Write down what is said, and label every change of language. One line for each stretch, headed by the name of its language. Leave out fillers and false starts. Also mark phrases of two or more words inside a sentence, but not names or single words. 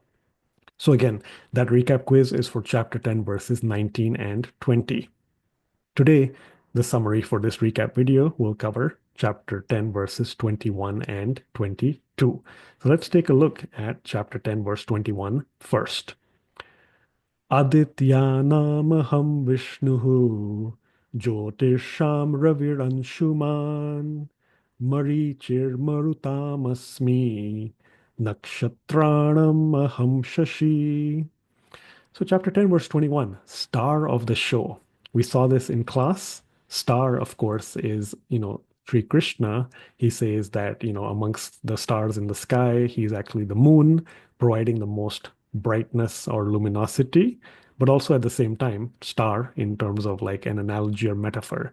English: So again, that recap quiz is for chapter 10, verses 19 and 20. Today, the summary for this recap video will cover chapter 10, verses 21 and 22. So let's take a look at chapter 10, verse 21 first.
Sanskrit: Adityanamaham Vishnuhu Jyotisham Raviransuman Marichir Marutamasmi Nakshatranam Aham Shashi.
English: So, chapter 10, verse 21, star of the show. We saw this in class. Star, of course, is, Sri Krishna. He says that, amongst the stars in the sky, he's actually the moon, providing the most brightness or luminosity, but also at the same time, star in terms of like an analogy or metaphor.